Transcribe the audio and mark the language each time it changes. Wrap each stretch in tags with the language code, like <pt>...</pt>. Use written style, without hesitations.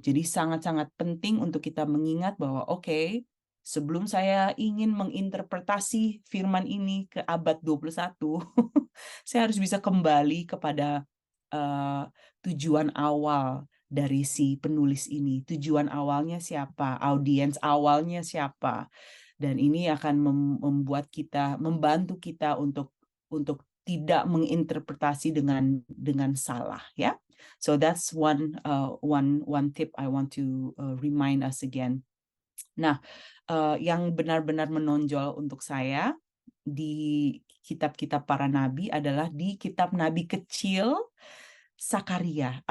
<id>Jadi sangat-sangat penting untuk kita mengingat bahwa sebelum saya ingin menginterpretasi firman ini ke abad 21, saya harus bisa kembali kepada tujuan awal dari si penulis ini. Tujuan awalnya siapa? Audiens awalnya siapa? Dan ini akan membantu kita untuk tidak menginterpretasi dengan salah, ya.</id> <en>So that's one tip I want to remind us again.</en> <id>Nah, yang benar-benar menonjol untuk saya di kitab-kitab para nabi adalah di kitab Nabi Kecil, Sakaria.</id>